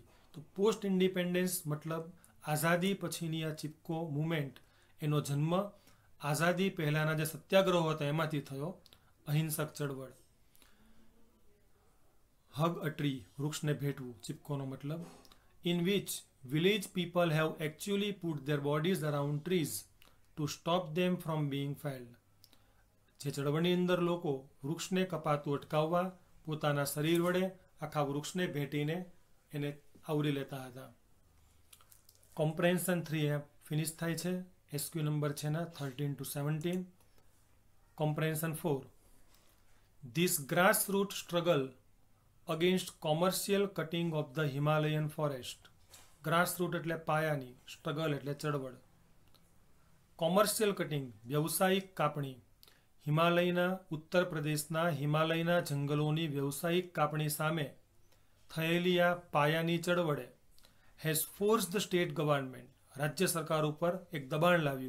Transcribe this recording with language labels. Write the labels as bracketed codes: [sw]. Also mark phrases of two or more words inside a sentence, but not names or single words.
[gu] તો [en] post independence [gu] મતલબ આઝાદી પછીની આ ચિપકો મુવમેન્ટ, એનો જન્મ આઝાદી પહેલાના જે સત્યાગ્રહો હતા એમાંથી થયો. અહિંસક ચળવળ. [en] hug a tree, [gu] વૃક્ષને ભેટવું, ચિપકોનો મતલબ. [en] in which village people have actually put their bodies around trees to stop them from being felled. [gu] જે ચળવળની અંદર લોકો વૃક્ષને કપાતું અટકાવવા પોતાના શરીર વડે આખા વૃક્ષને ભેટીને એને આવરી લેતા હતા. કોમ્પ્રેન્શન 3 ફિનિશ થાય છે. એસક્યુ નંબર છે ના 13 to 17. કોમ્પ્રેન્શન 4. [en] This grassroots struggle against commercial cutting of the Himalayan forest. [gu] ગ્રાસરૂટ એટલે પાયાની, સ્ટ્રગલ એટલે ચળવળ. [en] commercial cutting, [gu] વ્યવસાયિક કાપણી. હિમાલયના ઉત્તર પ્રદેશના હિમાલયના જંગલોની વ્યવસાયિક કાપણી સામે થયેલી આ પાયાની ચળવળે [en] has force the state government, [gu] રાજ્ય સરકાર ઉપર એક દબાણ લાવ્યું.